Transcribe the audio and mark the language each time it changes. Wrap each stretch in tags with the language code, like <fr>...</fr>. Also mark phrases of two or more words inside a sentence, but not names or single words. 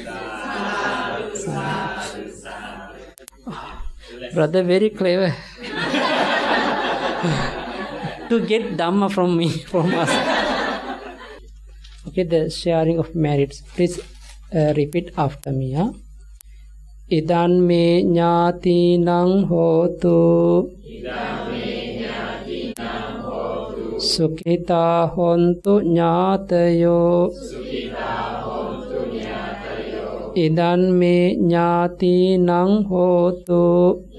<en>Brother, very clever. To get Dhamma from me, from us. Okay, the sharing of merits. Please repeat after me.</en> <pi>Idan me ñāti nang hotu Sukhita hontu ñātayo Idan me ñāti nang hotu</pi>